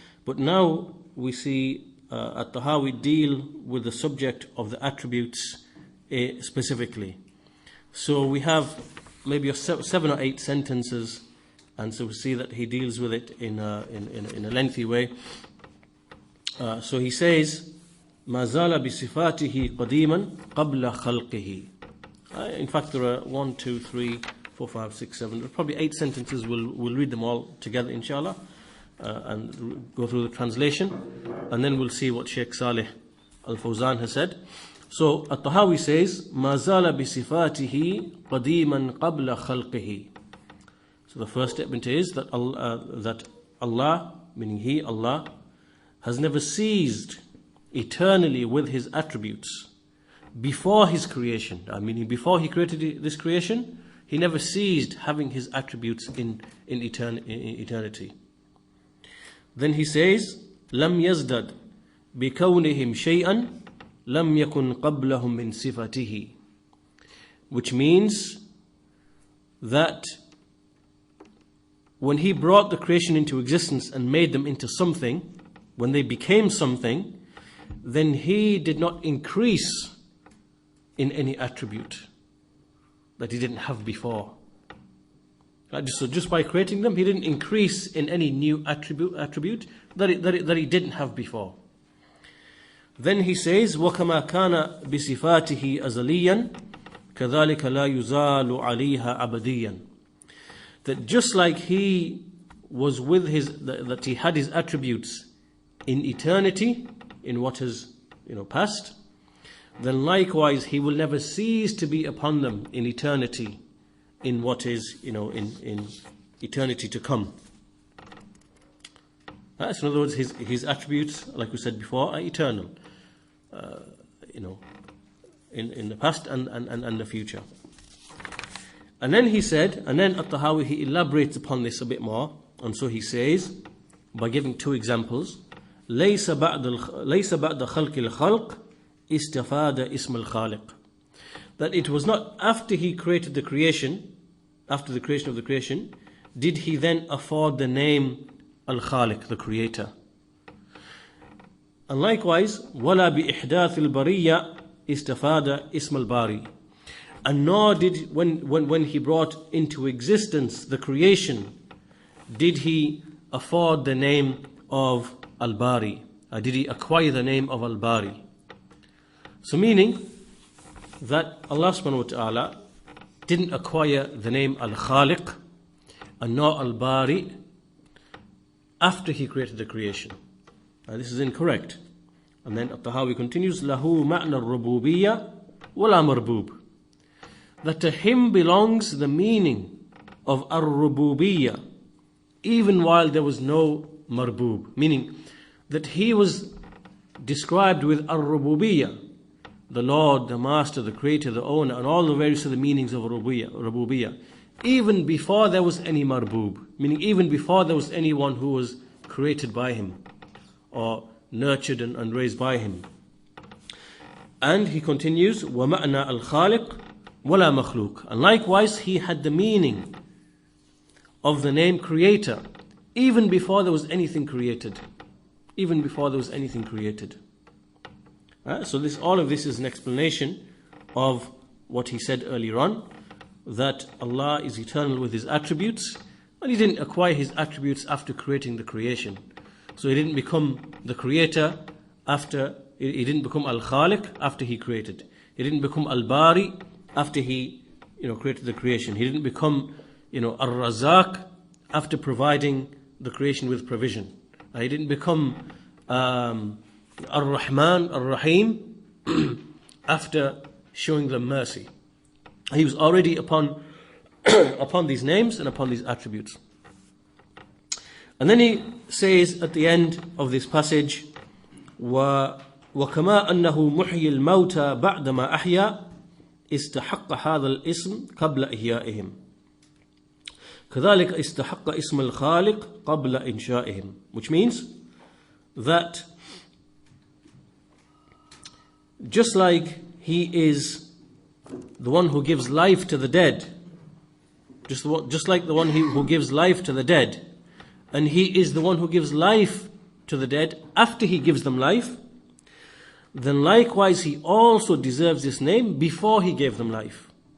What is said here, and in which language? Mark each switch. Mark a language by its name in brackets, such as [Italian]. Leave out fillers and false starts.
[English] But now we see At-Tahawi deal with the subject of the attributes specifically. So we have maybe 7 or 8 sentences, and so we see that he deals with it in a lengthy way. So he says, [Arabic] مَا زَالَ بِصِفَاتِهِ قَدِيمًا قَبْلَ خَلْقِهِ. [English] In fact, there are 1, 2, 3, 4, 5, 6, 7. There are probably 8 sentences. We'll read them all together, inshallah, and go through the translation, and then we'll see what Shaykh Saalih al-Fawzaan has said. So At-Tahawi says, [Arabic] مَا زَالَ بِصِفَاتِهِ قَدِيمًا قَبْلَ خَلْقِهِ. [English] So the first statement is that Allah, meaning He, Allah, has never ceased eternally with His attributes before His creation. Meaning before He created this creation, He never ceased having His attributes in eternity. Then he says, [Arabic] لَمْ يَزْدَدْ بِكَوْنِهِمْ شَيْئًا لَمْ يَكُنْ قَبْلَهُمْ مِنْ صِفَتِهِ. [English] Which means that when He brought the creation into existence and made them into something, when they became something, then He did not increase in any attribute that He didn't have before. So just by creating them, He didn't increase in any new attribute that He didn't have before. Then he says, [Arabic] وَكَمَا كَانَ بِصِفَاتِهِ أَزَلِيًّا كَذَلِكَ لَا يُزَالُ عَلَيْهَا أَبَدِيًّا. [English] That just like He was with that He had His attributes in eternity, in what is past, then likewise He will never cease to be upon them in eternity, in what is in eternity to come. So in other words, His attributes, like we said before, are eternal, in the past and the future. And then he said, and then At-Tahawi, he elaborates upon this a bit more, and so he says, by giving 2 examples, [Arabic] لَيْسَ بَعْدَ خَلْقِ الْخَلْقِ استفاد اسم الخالق. [English] That it was not after He created the creation, after the creation of the creation, did He then afford the name Al-Khaliq, the Creator. And likewise, [Arabic] وَلَا بِإِحْدَاثِ الْبَرِيَّةِ استفاد اسم الباري. [English] And nor did, when He brought into existence the creation, did He afford the name of Al-Bari, or did He acquire the name of Al-Bari. So meaning that Allah subhanahu wa ta'ala didn't acquire the name Al-Khaliq and nor Al-Bari, after he created the creation. This is incorrect. And then at-Tahaawi continues, [Arabic] Lahu ma'na al-rububiyya wala marbub. [English] That to him belongs the meaning of ar-rububiyya, even while there was no marbub. Meaning that he was described with ar-rububiyya, the Lord, the Master, the Creator, the Owner, and all the various other meanings of rububiyya, even before there was any marbub. Meaning even before there was anyone who was created by him, or nurtured and raised by him. And he continues, [Arabic] وَمَعْنَا الْخَالِقِ وَلَا مَخْلُوقِ. [English] And likewise, he had the meaning of the name Creator, even before there was anything created. Even before there was anything created. So all of this is an explanation of what he said earlier on, that Allah is eternal with His attributes, and He didn't acquire His attributes after creating the creation. So He didn't become the Creator after, He didn't become Al-Khaliq after He created. He didn't become Al-Bari after He created the creation. He didn't become Ar-Razaq after providing the creation with provision. He didn't become Ar-Rahman, Ar-Rahim after showing them mercy. He was already upon these names and upon these attributes. And then he says at the end of this passage, [Arabic] وَكَمَا أَنَّهُ مُحْيِي الْمَوْتَى بَعْدَمَا أَحْيَا استحق هذا الاسم قبل إحيائهم كذلك استحق اسم الخالق قبل إنشائهم. [English] Which means that just like He is the one who gives life to the dead, just like the one who gives life to the dead, and He is the one who gives life to the dead after He gives them life, then likewise He also deserves this name before He gave them life.